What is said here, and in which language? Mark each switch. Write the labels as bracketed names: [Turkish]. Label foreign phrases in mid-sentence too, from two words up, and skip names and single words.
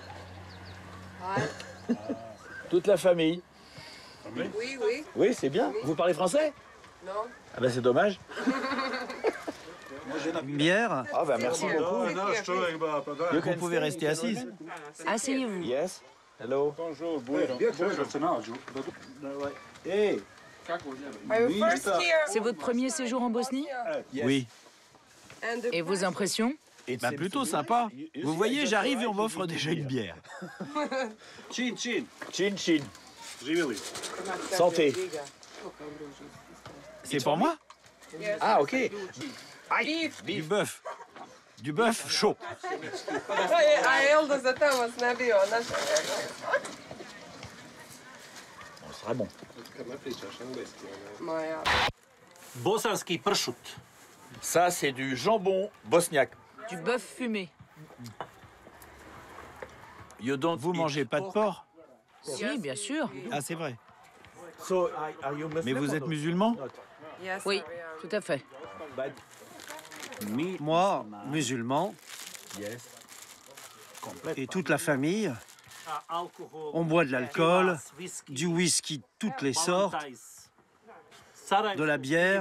[French] Toute la famille. Oui, oui. Oui, c'est bien. Vous parlez français? Non. Ah ben c'est dommage. Une bière? Ah ben merci beaucoup. Vous pouvez rester assise. Asseyez-vous. [English] Yes. Hello. Hey. Are you first here? [French] C'est votre premier séjour en Bosnie? Oui. [English] And the [French] Et vos impressions? Bah plutôt sympa. Vous voyez, j'arrive et on m'offre déjà une bière. Chin chin. Santé. C'est pour moi? Ah ok. Du bœuf. Du bœuf chaud. [Bosnian] A Elda za tamo ne bio, znaš. [French] On sera bon. [Bosnian] Moja. Bosanski pršut. [French] Ça c'est du jambon bosniaque. Du bœuf fumé. Vous mangez pas de porc? Si, bien sûr. Ah, c'est vrai. [English] So, are you Muslim [French] Mais vous [English] or [French] êtes [English] not? [French] musulman? [English] Yes, [French] Oui, [English] I am. [French] tout à fait. Moi, musulman, [English] Yes. [French] et toute la famille, on boit de l'alcool, du whisky toutes les sortes, de la bière.